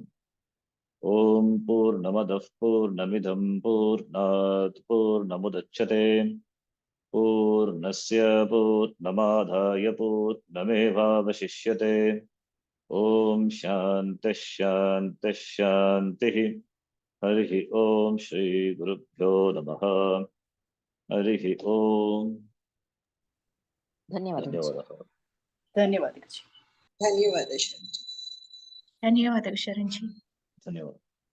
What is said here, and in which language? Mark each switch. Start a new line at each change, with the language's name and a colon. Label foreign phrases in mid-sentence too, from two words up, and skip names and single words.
Sanskrit: ॐ पूर्णमदः पूर्णमिदं पूर्णात् पूर्णमुदच्यते पूर्णस्य पूर्णमादाय पूर्णमेवावशिष्यते Purnamudachyate Purnasya Purnamadhaya Purnamevavashishyate. ॐ शान्तिः शान्तिः शान्तिः. हरिः ॐ श्री गुरुभ्यो नमः. हरिः ॐ.
Kannada: ಧನ್ಯವಾದಗಳು ಸರ್. ಧನ್ಯವಾದಗಳು. ಧನ್ಯವಾದಗಳು. ಧನ್ಯವಾದ ಶರಣ್ ಜಿ. ಧನ್ಯವಾದ.